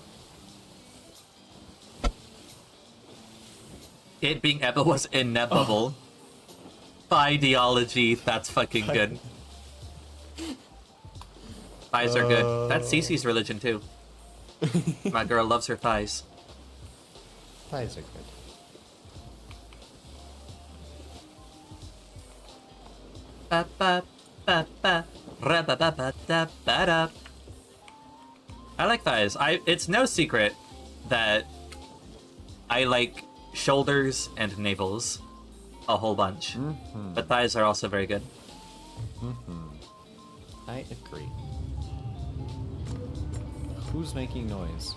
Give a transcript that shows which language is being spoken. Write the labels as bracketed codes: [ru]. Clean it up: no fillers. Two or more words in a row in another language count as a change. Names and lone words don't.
[en] It being Ebba was inevitable. Ideology, that's fucking good. Thighs are good. That's Cece's religion too. My girl loves her thighs. Thighs are good. Ba ba ba ba ra ba ba ba da ba da. I like thighs. It's no secret that I like shoulders and navels a whole bunch. Mm-hmm. But thighs are also very good. Mm-hmm. I agree. Who's making noise?